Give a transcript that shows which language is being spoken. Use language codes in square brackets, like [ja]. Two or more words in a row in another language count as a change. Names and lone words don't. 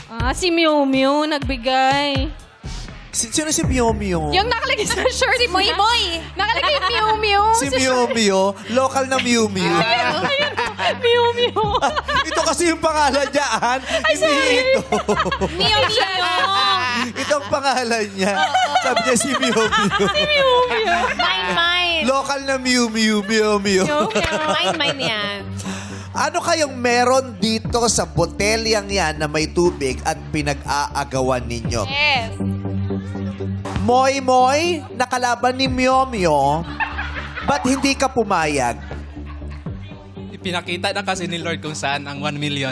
[tl] Si Mew Mew nagbigay. Sino si Mio Mio? Yung nakalagay sa shirt. Si Moy Moy. Nakalagay Mew Mew. Si Mio Mio, local na Mio Mio. Mew Mew. Ito kasi yung pangalan niya, Ann. Hindi ito. Mio Mio. Ito ang pangalan niya. Sabi niya si Mio Mio. Mew Mew. Mine. Local na Mio Mio, Mio Mio. Mine yan. Ano kayong meron dito sa botelyang yan na may tubig at pinag-aagawan ninyo? Yes. Moy Moy, nakalaban ni Mio Mio, ba't hindi ka pumayag? Ipinakita na kasi ni Lord kung saan ang 1 million.